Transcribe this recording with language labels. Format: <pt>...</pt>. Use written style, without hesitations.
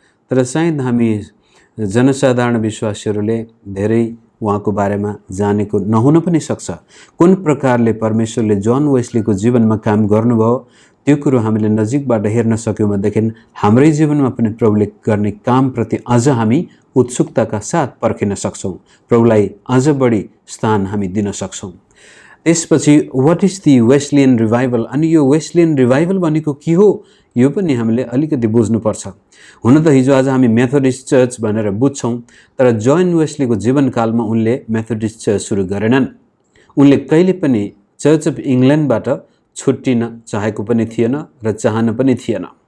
<ne>तर सायद हामी जनसाधारण विश्वासीहरूले धेरै उहाँको बारेमा जानेको नहुन पनि सक्छ। कुन प्रकारले परमेश्वरले जोन वेस्लीको जीवनमा काम गर्नुभयो त्यो कुरो हामीले नजिकबाट हेर्न सक्यौँ भनेदेखि हाम्रै जीवनमा पनि प्रभुले गर्ने कामप्रति अझ हामी उत्सुकताका साथ पर्खिन सक्छौँ। प्रभुलाई अझ बढी स्थान हामी दिन सक्छौँ। त्यसपछि</ne> <en>What is the Wesleyan revival?</en> <ne>अनि यो वेस्लियन रिभाइभल भनेको के हो यो पनि हामीले अलिकति बुझ्नुपर्छ। हुन त हिजो आज हामी मेथोडिस्ट चर्च भनेर बुझ्छौँ, तर जोन वेस्लीको जीवनकालमा उनले मेथोडिस्ट चर्च सुरु गरेनन्। उनले कहिले पनि चर्च अफ इङ्ल्यान्डबाट छुट्टिन चाहेको पनि थिएन र चाहन पनि थिएन।</ne>